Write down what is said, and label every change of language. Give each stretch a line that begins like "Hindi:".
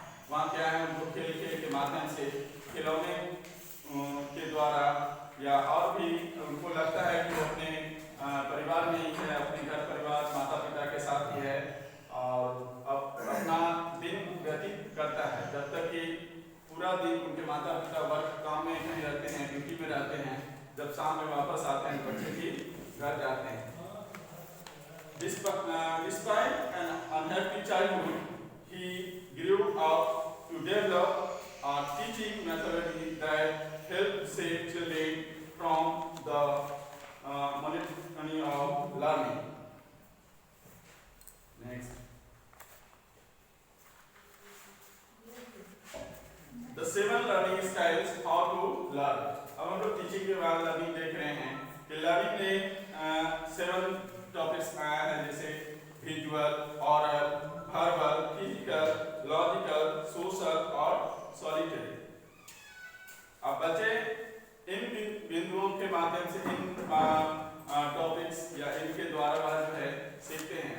Hindi: वहाँ क्या है, उनको खेल खेल के माध्यम से खिलौने के द्वारा या और भी उनको लगता है कि वो अपने परिवार में ही है, अपने घर परिवार माता पिता के साथ ही है और अपना दिन व्यतीत करता है जब तक कि पूरा दिन उनके माता पिता वर्क काम में कहीं रहते हैं, ड्यूटी में रहते हैं, जब शाम में वापस आते हैं बच्चे भी घर जाते हैं।
English: Despite an unhappy childhood, he grew up to develop a teaching methodology that helped save children from the monotony of learning. Next. The 7 learning styles how to learn.
Hindi: अब हम लोग टीचिंग के बाद लर्निंग देख रहे हैं कि लर्निंग में 7 टॉपिक्स आया है, जैसे visual, ऑरल, verbal, physical, logical, social और सॉलिटरी। अब बच्चे इन बिंदुओं के माध्यम से इन टॉपिक्स या इनके द्वारा वह जो है सीखते हैं।